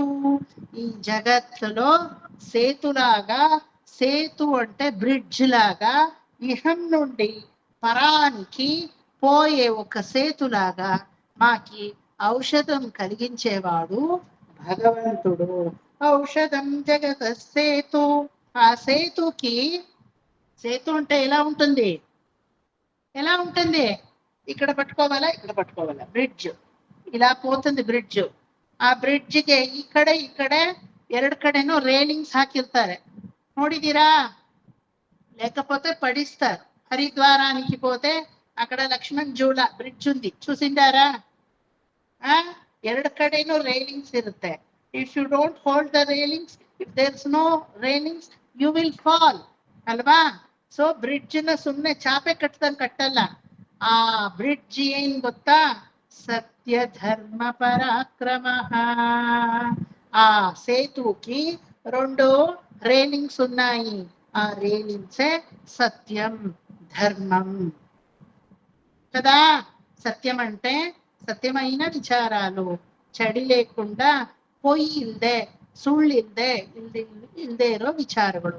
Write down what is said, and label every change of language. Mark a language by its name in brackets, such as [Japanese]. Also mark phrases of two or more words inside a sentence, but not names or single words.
[Telugu] ఈ జగత్తులో సేతులాగా, సేతు అంటే బ్రిడ్జ్ లాగా, ఇహం నుండి పరానికి పోయే ఒక సేతులాగా మాకి ఔషధం కలిగించేవాడు భగవంతుడు. ఔషధం జగత సేతు. ఆ సేతుకి, సేతు అంటే ఎలా ఉంటుంది? ఎలా ఉంటుంది? ఇక్కడ పట్టుకోవాలా, ఇక్కడ పట్టుకోవాలా, బ్రిడ్జ్ ఇలా పోతుంది బ్ರಿಡ್ಜ್. [Kannada] ಆ ಬ್ರಿಡ್ಜ್ಗೆ ಈ ಕಡೆ 2 ಕಡೆನೂ ರೇಲಿಂಗ್ಸ್ ಹಾಕಿರ್ತಾರೆ, ನೋಡಿದೀರಾ? [Telugu] లేకపోతే పడిస్తారు. హరిద్వారానికి పోతే అక్కడ లక్ష్మణ్ జూలా బ్రిడ్జ్ ఉంది, చూసిండారా? [Kannada] 2 ಕಡೆನೂ ರೇಲಿಂಗ್ಸ್ ಇರುತ್ತೆ. [English] if you don't hold the railings, if there is no railings, you will fall ಅಲ್ವಾ? [Kannada] ಸೊ ಬ್ರಿಡ್ಜ್ ನ ಸುಮ್ಮನೆ ಚಾಪೆ ಕಟ್ಟಲ್ಲ. ಆ ಬ್ರಿಡ್ಜ್ ಏನ್ ಗೊತ್ತಾ? [Telugu] సత్య ధర్మ పరాక్రమ. ఆ సేతుకి 2 రేలింగ్స్ ఉన్నాయి. ఆ రేలింగ్సే సత్యం, ధర్మం కదా. సత్యం అంటే సత్యమైన విచారాలు, చడి లేకుండా, పొయ్యి ఇల్దే, సుళ్ళిల్దే ఇల్దే ఇರೋ విచారಗಳು.